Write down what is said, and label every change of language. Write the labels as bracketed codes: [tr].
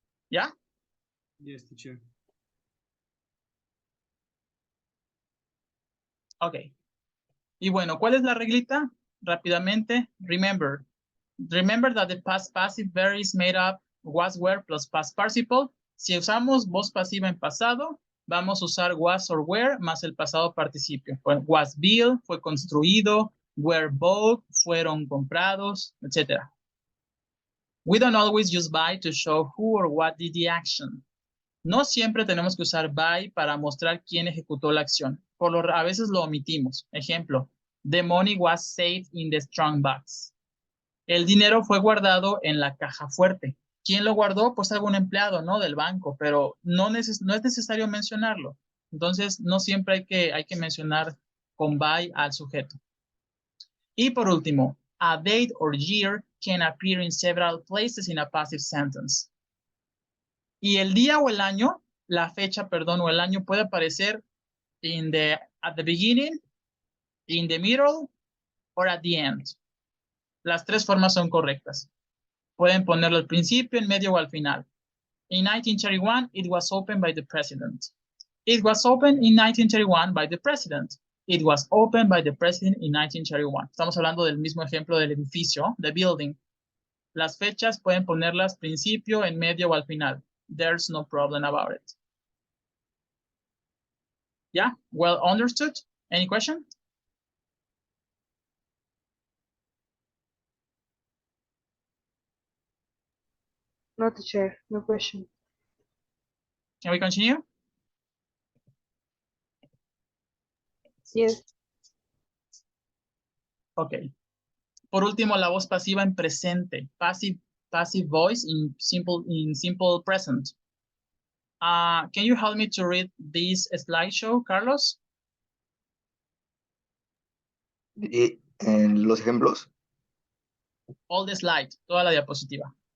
[es] ¿Ya? [en] Yes, teacher. Ok. [es] Y bueno, ¿cuál es la reglita? [en] Rápidamente, remember. Remember that the past passive verb is made up was, were plus past participle. [es] Si usamos voz pasiva en pasado, vamos a usar was or were más el pasado participio. [en] Was built, [es] fue construido, [en] were bought, [es] fueron comprados, etc. [en] We don't always use by to show who or what did the action. [es] No siempre tenemos que usar by para mostrar quién ejecutó la acción. A veces lo omitimos. Ejemplo, [en] the money was saved in the strong box. [es] El dinero fue guardado en la caja fuerte. ¿Quién lo guardó? Pues algún empleado, ¿no? Del banco, pero no es necesario mencionarlo. Entonces, no siempre hay que mencionar con by al sujeto. Y por último, [en] a date or year can appear in several places in a passive sentence. [es] Y el día o el año, la fecha, perdón, o el año puede aparecer [en] at the beginning, in the middle, or at the end. [es] Las tres formas son correctas. Pueden ponerlo al principio, en medio o al final. [en] In 1931, it was opened by the president. It was opened in 1931 by the president. It was opened by the president in 1931. [es] Estamos hablando del mismo ejemplo del edificio, [en] the building. [es] Las fechas pueden ponerlas principio, en medio o al final. [en] There's no problem about it. Yeah, well understood. Any question? No, teacher. No question. Can we continue? Yes. Ok. [es] Por último, la voz pasiva en presente. [en] Passive voice in simple present. Can you help me to read this slideshow, Carlos? [es] En los ejemplos, [en] All the slide, [es] toda la diapositiva.